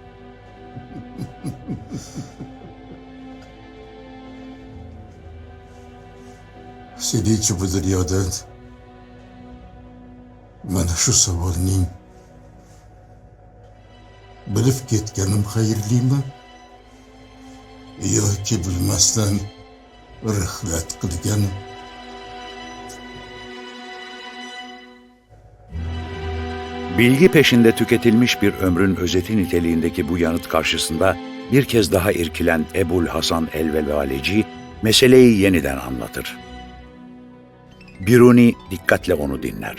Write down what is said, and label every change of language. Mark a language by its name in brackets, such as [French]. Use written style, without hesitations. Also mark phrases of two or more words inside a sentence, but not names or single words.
[Uzbek] Seningcha bu dunyodan mana shu savolning bilib ketganim xayrlimi yoki bilmasdan rihlat qilganim? [Turkish] bilgi peşinde tüketilmiş bir ömrün özeti niteliğindeki bu yanıt karşısında bir kez daha irkilen Ebul Hasan el-Velvaleci meseleyi yeniden anlatır. Biruni dikkatle onu dinler.